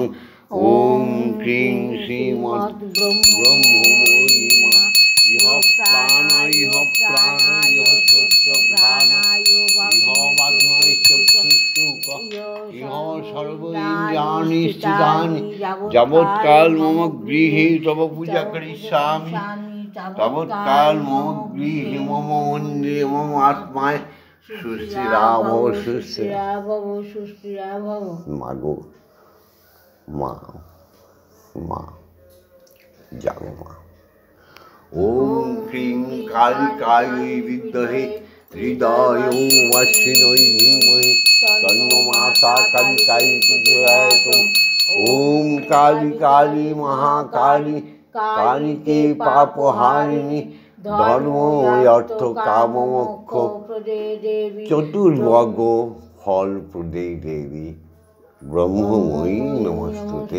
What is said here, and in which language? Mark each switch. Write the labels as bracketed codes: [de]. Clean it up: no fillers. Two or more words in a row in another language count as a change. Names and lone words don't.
[sa] ওম ক্রিং শ্রীমৎ ব্রহ্মময়ী মা ইহ প্রাণ ইহ প্রাণ ইহ সত্য প্রাণ ইহ বাগ্ময় চক্ষুষ্টুক ইহ সর্ব ইন্দ্রিয়াণি স্থিতানি যাবৎকাল মম গৃহে তব পূজা করিষ্যামি তাবৎকাল মম গৃহে মম মন্দিরে মম আত্মায় সুস্থিরা ভব সুস্থিরা ভব সুস্থিরা ভব। [bn] মাগো মা, মা জাগো মা। [sa] ওম ক্রিং কালিকায় বিদ্মহে হৃদয়োবাসিন্যৈ ধীমহি माता कालिकाई पूजयातुम। ओम काली काली महाकाली काली के पापहारिणी धर्म अर्थ काम मोक्ष चतुर्वर्ग फल प्रदे देवी ब्रह्ममयी नमस्तुते।